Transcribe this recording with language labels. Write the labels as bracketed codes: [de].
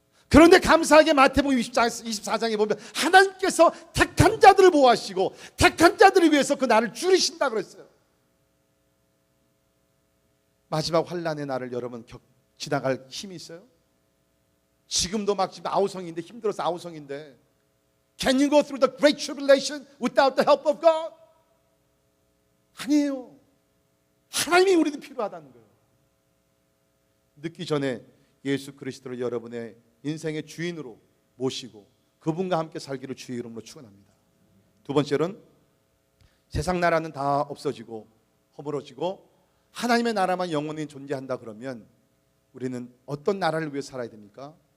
[ko] 그런데 감사하게 마태복음 24장에 보면 하나님께서 택한 자들을 보호하시고 택한 자들을 위해서 그 날을 줄이신다 그랬어요. 마지막 환난의 날을 여러분 지나갈 힘이 있어요? 지금도 막 지금 아우성인데 힘들어서 아우성인데 [en] Can you go through the great tribulation without the help of God? [ko] 아니에요. 하나님이 우리도 필요하다는 거예요. 늦기 전에 예수 그리스도를 여러분의 인생의 주인으로 모시고 그분과 함께 살기를 주의 이름으로 축원합니다. 두 번째로는 세상 나라는 다 없어지고 허물어지고 하나님의 나라만 영원히 존재한다 그러면 우리는 어떤 나라를 위해 살아야 됩니까?